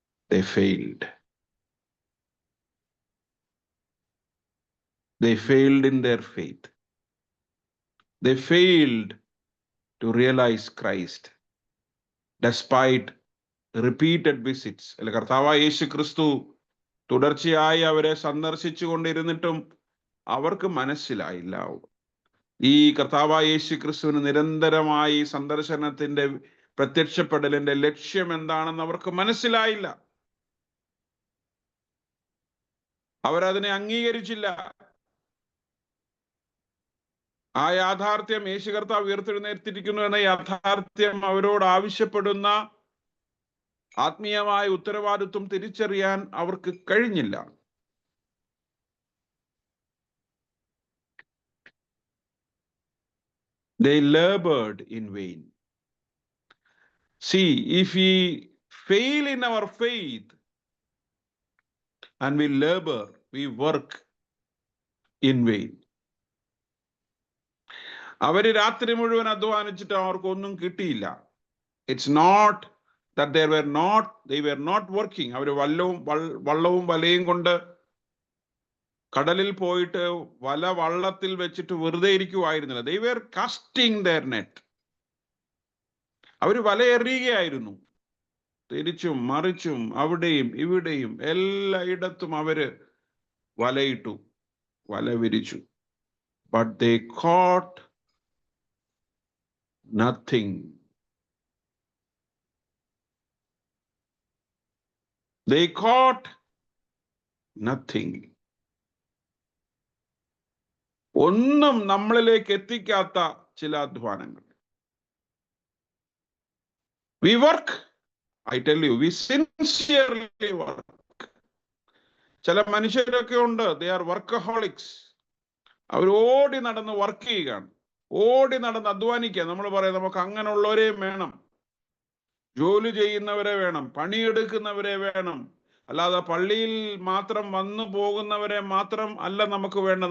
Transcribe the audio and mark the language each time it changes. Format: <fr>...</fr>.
<en>They failed. They failed in their faith. They failed to realize Christ despite repeated visits.</en> <ml>അല്ല, കർത്താവായ യേശു ക്രിസ്തു തുടർച്ചയായി അവരെ സന്ദർശിച്ചു കൊണ്ടിരുന്നിട്ടും അവർക്ക് മനസ്സിലായില്ല. ഈ കർത്താവായ യേശു ക്രിസ്തുവിന് നിരന്തരമായി സന്ദർശനത്തിന്റെ പ്രത്യക്ഷപ്പെടലിന്റെ ലക്ഷ്യം എന്താണെന്ന് അവർക്ക് മനസ്സിലായില്ല. അവരതിനെ അംഗീകരിച്ചില്ല. ആ യാഥാർത്ഥ്യം, യേശു കർത്താവ് ഉയർത്തെഴുന്നേറ്റിരിക്കുന്നു എന്ന യാഥാർത്ഥ്യം അവരോട് ആവശ്യപ്പെടുന്ന ആത്മീയമായ ഉത്തരവാദിത്വം തിരിച്ചറിയാൻ അവർക്ക് കഴിഞ്ഞില്ല.</ml> <en>They labored in vain. See, if we fail in our faith and we labor, we work in vain.</en> <ml>അവര് രാത്രി മുഴുവൻ അധ്വാനിച്ചിട്ട് അവർക്കൊന്നും കിട്ടിയില്ല.</ml> <en>It's not that they were not working.</en> <ml>അവർ വള്ളവും വലയും കൊണ്ട് കടലിൽ പോയിട്ട് വള്ളത്തിൽ വെച്ചിട്ട് വെറുതെ ഇരിക്കുവായിരുന്നില്ല.</ml> <en>They were casting their net.</en> <ml>അവര് വല എറിയുകയായിരുന്നു. തിരിച്ചും മറിച്ചും അവിടെയും ഇവിടെയും എല്ലായിടത്തും അവര് വലയിട്ടു, വല വിരിച്ചു.</ml> <en>But they caught nothing. They caught nothing.</en> <ml>ഒന്നും നമ്മളിലേക്ക് എത്തിക്കാത്ത ചില അധ്വാനങ്ങൾ.</ml> <en>We work, I tell you, we sincerely work.</en> <ml>ചില മനുഷ്യരൊക്കെ ഉണ്ട്,</ml> <en>they are workaholics.</en> <ml>അവർ ഓടി നടന്ന് വർക്ക് ചെയ്യുകയാണ്, ഓടി നടന്ന് അധ്വാനിക്കുക. നമ്മൾ പറയാം, നമുക്ക് അങ്ങനെയുള്ളവരെയും വേണം, ജോലി ചെയ്യുന്നവരെ വേണം, പണിയെടുക്കുന്നവരെ വേണം. അല്ലാതെ പള്ളിയിൽ മാത്രം വന്നു പോകുന്നവരെ മാത്രം അല്ല നമുക്ക് വേണ്ട.</ml>